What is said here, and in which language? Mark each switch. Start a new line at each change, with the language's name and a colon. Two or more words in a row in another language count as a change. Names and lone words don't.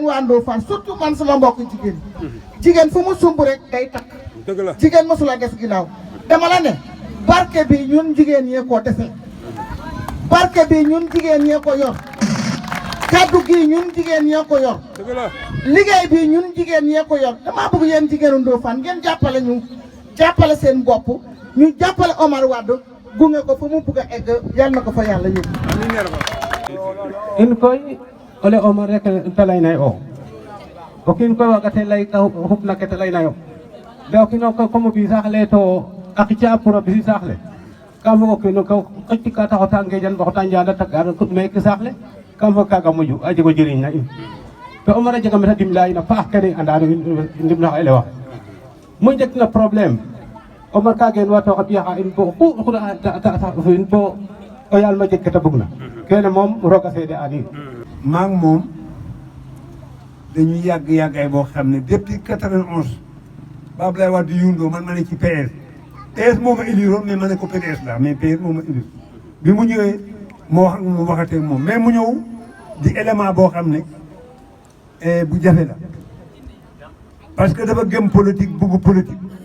Wolof: waa Ndofane surtout man sama mbokk jigéen fu mu sumb rek day takk jigéen mosula des ginnaaw dama la ne barke bi ñun jigéen ñee ko defe barke bi ñun jigéen ñee ko yor kaddu gi ñun jigéen ñee ko yor liggéey bi ñun jigéen ñee ko yor dama bëgg yéen jigéenu Ndofane ngeen jàppale ñu jàppale seen bopp ñu jàppale Omar Wade gunge ko fu mu bugg a egg yal na ko fa yàlla yóbbu
Serer: in koy ole Omar rek te laynay o kiin koy wagate lay ka xupna ke te laynayo nda o kiino koy comme bi saax le to a qica pour a bisi saax le kam foog o kiino ko xëcc ka ta xota ngejan ba xota njanda tak ar meke saax le kam foog kaaga moƴu a jego njiriñ na in to Omar a jega meta dimla in a paax kene andano ndimla xa elewa mu njegna problème Omar ka gen wa to xa ɓiya xa in bo ku ta in bo o yaal ma jeg kete bugna kene moom roga seede ani
Wolof: maak moom dañuy yàgg-yàggaay boo xam ne depuis 91 ba Abdoulaye Wade yundoo man ma ne ci PS moo ma éliroon mais ma ne ko PDS la mais PS moo ma élir bi mu ñëwee moo wax mu waxatee moom mais mu ñëw di élément boo xam ne bu jafe la
French: parce que
Wolof: dafa gëm politique bugg politique